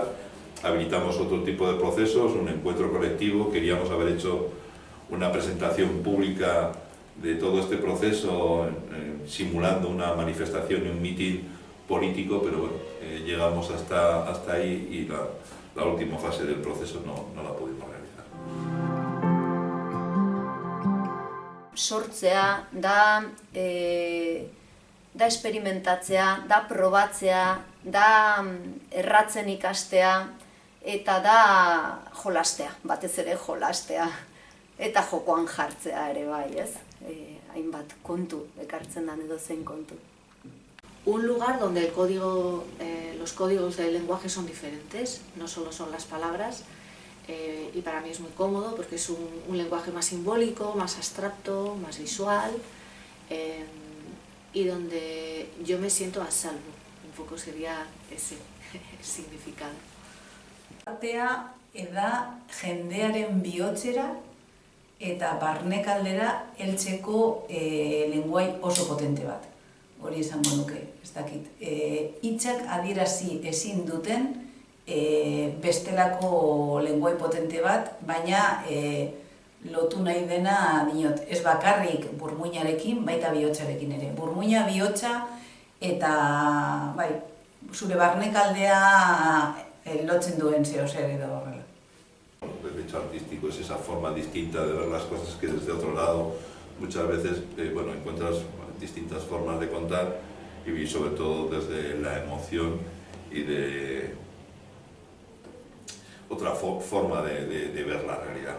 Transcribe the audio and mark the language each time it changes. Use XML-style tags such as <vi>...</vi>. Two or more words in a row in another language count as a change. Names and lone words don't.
<es>Habilitamos otro tipo de procesos, un encuentro colectivo. Queríamos haber hecho una presentación pública de todo este proceso, simulando una manifestación y un mitin político, pero bueno, llegamos hasta ahí, y la última fase del proceso no la pudimos realizar.</es> <eu>Sortzea da esperimentatzea, da probatzea, da erratzen ikastea, eta da jolastea, batez ere jolastea, eta jokoan jartzea ere bai, ez? Hainbat kontu ekartzen dan edo zein kontu.</eu> <es>Un lugar donde los códigos del lenguaje son diferentes, no solo son las palabras, y para mí es muy cómodo porque es un lenguaje más simbólico, más abstracto, más visual, y donde yo me siento a salvo. Un poco sería ese el significado.</es> <eu>Artea da jendearen bihotzera eta barnekaldera heltzeko lenguai oso potente bat. Hori esango nuke, ez dakit. Hitzak adierazi ezin duten bestelako lenguai potente bat, baina lotu nahi dena diot. Ez bakarrik burmuinarekin, baita bihotzarekin ere. Burmuina, bihotza eta bai, zure barnekaldea lotzen duen zeozer edo horrela.</eu> <es>El hecho artístico es esa forma distinta de ver las cosas que desde otro lado muchas veces bueno, encuentras distintas formas de contar, y sobre todo desde la emoción y de otra forma de ver la realidad.</es>